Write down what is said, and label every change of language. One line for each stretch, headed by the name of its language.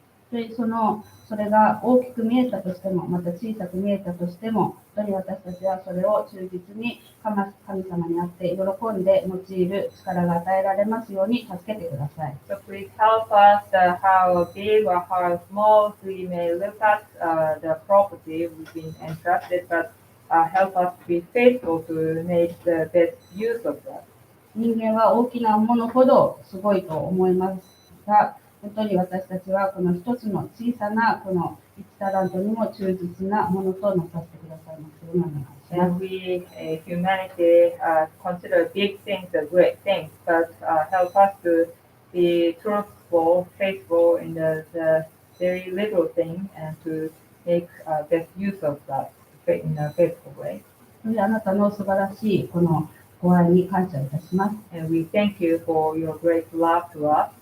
Japanese: でそれが大きく見えたとしても、また小さく見えたとしても、本当に私たちはそれを忠実に神様にあって喜んで用いる力が与えられますように助けてください。
English: So please help us how big or how small we may look at the property we've been entrusted, but help us to be faithful to make the best use of that.
Japanese: 人間は大きなものほどすごいと思いますが、本当に私たちはこの一つの小さなこの1タラントにも忠実なものとなさせてくださいますようにお願いしま
English: And
Japanese: す。
English: we, humanity, consider big things as great things, but help us to be truthful, faithful in the very little thing, and to make best use of that in a faithful way.
Japanese: それであなたの素晴らしいこのご愛に感謝いたします。
English: And we thank you for your great love to us.